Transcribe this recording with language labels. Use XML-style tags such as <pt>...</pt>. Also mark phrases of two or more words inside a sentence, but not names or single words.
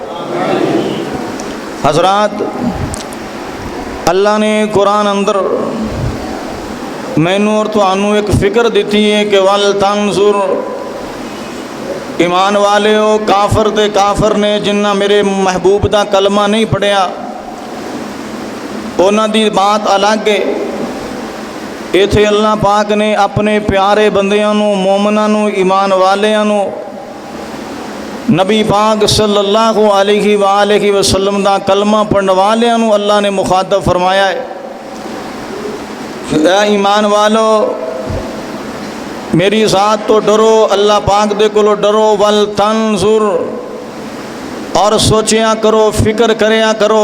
<pa>حضرات، اللہ نے قرآن اندر مینوں اور تہانوں ایک فکر دی ہے کہ</pa> <ar>ولتنظر,</ar> <pa>ایمان والے ہو، کافر تے کافر نے جنہاں میرے محبوب کا کلمہ نہیں پڑھیا اونہاں دی بات الگ ہے. ایتھے اللہ پاک نے اپنے پیارے بندیاں نوں، مومناں نوں، ایمان والیاں نوں نبی پاک</pa> <ar>صلى الله عليه وآله وسلم</ar> <pa>کا کلمہ پڑھنے والیاں نوں اللہ نے مخاطب فرمایا ہے. اے ایمان والو، میری ذات تو ڈرو، اللہ پاک دے کولو ڈرو.</pa> <ar>ولتنظر,</ar> <pa>اور سوچیا کرو، فکر کریا کرو.</pa>